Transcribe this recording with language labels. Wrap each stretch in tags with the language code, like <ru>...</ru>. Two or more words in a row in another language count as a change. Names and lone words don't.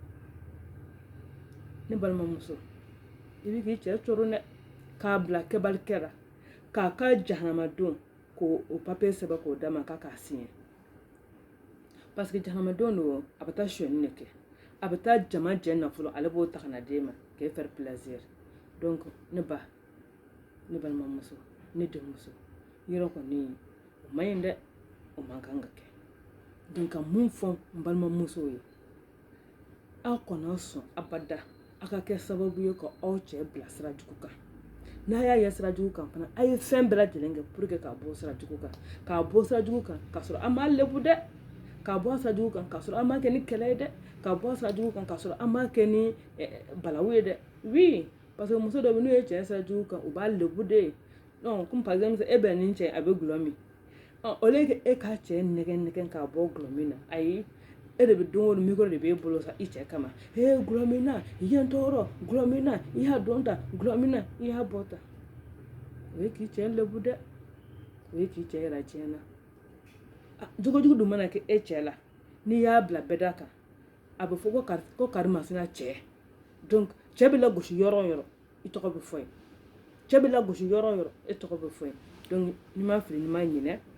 <bm>ne balimamuso i bɛ k'i cɛ cɔrɔ dɛ k'a bila kɛbali kɛra k'a ka jahanamadenw k'o papiye sɛbɛn k'o d'a ma k'a k'a signé</bm> <fr>parce que</fr> <bm>jahanamadenw don a bɛ taa sonyani de kɛ a bɛ taa jama jɛ nafolo ale b'o ta ka na d'e ma k'e</bm> <fr>faire plaisir</fr> <bm>donc ne ba ne balimamuso ne denmuso yɔrɔ kɔni o man ɲi dɛ o man kan ka kɛ donc ka mun fɔ n balimamusow ye aw kana sɔn abada a ka kɛ sababu ye ka aw cɛ bila sira jugu kan n'a y'a ye sira jugu kan fana a ye fɛn bɛɛ lajɛlen kɛ</bm> <fr>pour que</fr> <bm>k'a bɔ sira jugu kan k'a bɔ sira jugu kan k'a sɔrɔ a m'a lebu dɛ k'a bɔ sira jugu kan k'a sɔrɔ a m'a kɛ ni kɛlɛ ye dɛ k'a bɔ sira jugu kan k'a sɔrɔ a m'a kɛ ni balawu ye dɛ oui</bm> <fr>parce que</fr> <bm>muso dɔ bɛ n'u ye cɛ sira jugu kan u b'a lebu de</bm> <fr>non comme par exemple</fr> <bm>e bɛ nin cɛ a bɛ gulɔ min</bm> <fr>au lieu que</fr> <bm>e k'a cɛ nɛgɛn k'a bɔ gulɔ min na ayi e de bɛ don o don micro de b'e bolo sa i cɛ kama gulɔ min na i ye n tɔɔrɔ gulɔ min na i y'a dɔn ta gulɔ min na i y'a bɔ ta o ye k'i cɛ lebu dɛ o ye k'i cɛ yɛrɛ tiɲɛ na jogojugu dun mana kɛ e cɛ la n'i y'a bila bɛɛ da kan a bɛ fɔ ko karimasina cɛ donc cɛ bɛ lagosi yɔrɔ o yɔrɔ i tɔgɔ bɛ fɔ yen cɛ bɛ lagosi yɔrɔ o yɔrɔ e tɔgɔ bɛ fɔ yen donc n'i ma fili n'i ma ɲinɛ</bm>